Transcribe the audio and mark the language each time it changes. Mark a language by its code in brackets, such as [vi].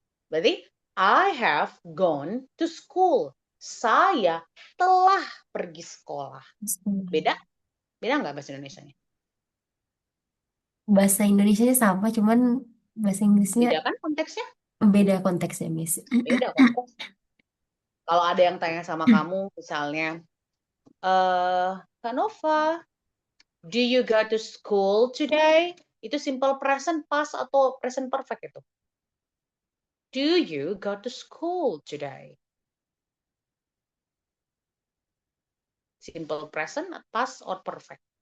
[en] Berarti I have gone to school. [id] Saya telah pergi sekolah. Beda? Beda nggak bahasa Indonesianya? Bahasa Indonesia sama, cuman bahasa Inggrisnya Beda kan konteksnya? beda konteksnya, Miss. Beda konteks. Kalau ada yang tanya sama kamu, misalnya, [en] Kak Nova, do you go to school today? [id] Itu [en] simple present past [id] atau [en] present perfect itu? Do you go to school today? Simple present, past, or perfect?